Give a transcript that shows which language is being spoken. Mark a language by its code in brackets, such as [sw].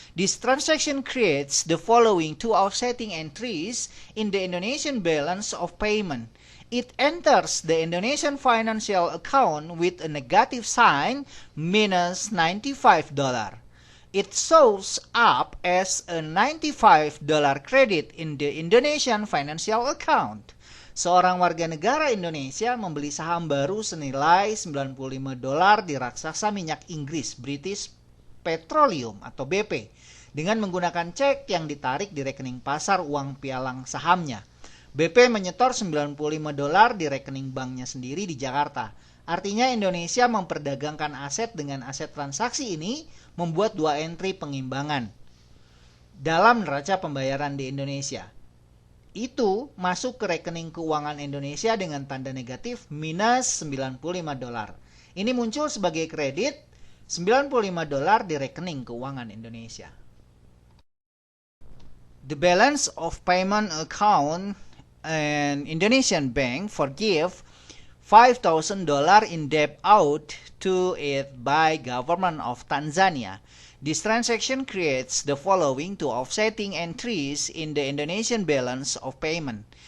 [en] This transaction creates the following two offsetting entries in the Indonesian balance of payment. It enters the Indonesian financial account with a negative sign minus $95. It shows up as a $95 credit in the Indonesian financial account. [id] Seorang warga negara Indonesia membeli saham baru senilai $95 di raksasa minyak Inggris British Petroleum atau BP dengan menggunakan cek yang ditarik di rekening pasar uang pialang sahamnya. BP menyetor $95 di rekening banknya sendiri di Jakarta. Artinya Indonesia memperdagangkan aset dengan aset transaksi ini membuat dua entry pengimbangan dalam neraca pembayaran di Indonesia. Itu masuk ke rekening keuangan Indonesia dengan tanda negatif minus $95. Ini muncul sebagai kredit $95 di rekening keuangan Indonesia. [en] The balance of payment account an Indonesian bank forgive $5,000 in debt out to it by government of Tanzania. This transaction creates the following two offsetting entries in the Indonesian balance of payment.